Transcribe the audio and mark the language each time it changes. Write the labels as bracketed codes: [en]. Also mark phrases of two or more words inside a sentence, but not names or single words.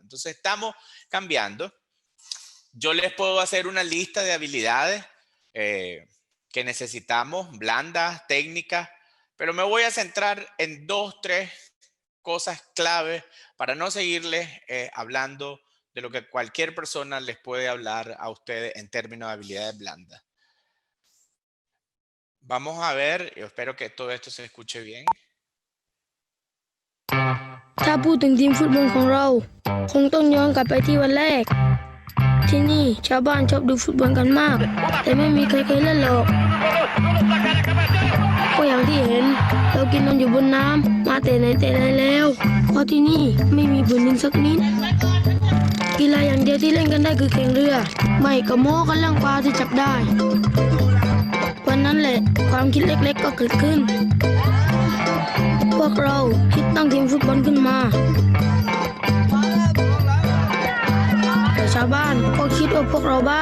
[es] Entonces estamos cambiando. Yo les puedo hacer una lista de habilidades que necesitamos, blandas, técnicas, pero me voy a centrar en 2-3 cosas clave para no seguirles hablando de lo que cualquier persona les puede hablar a ustedes en términos de habilidades blandas. Vamos a ver, yo espero que todo esto se escuche bien. [th] ถ้าพูดถึงทีมฟุตบอลของเราคงต้องย้อนกลับไปที่วันแรกที่นี่ชาวบ้านชอบดูฟุตบอลกันมากแต่ไม่มีใครเคยเล่นหรอก ก็อย่างที่เห็นเรากินนอนอยู่บนน้ำมาแต่ไหนแต่ไรแล้วเพราะที่นี่ไม่มีพื้นดินสักนิดกีฬาอย่างเดียวที่เล่นกันได้คือแข่งเรือไม่ก็โม้กันเรื่องปลาที่จับได้วันนั้นแหละความคิดเล็กๆก็เกิดขึ้นพวกเราคิดตั้งทีมฟุตบอลขึ้นมาแต่ชาวบ้านก็คิดว่าพวกเราบ้า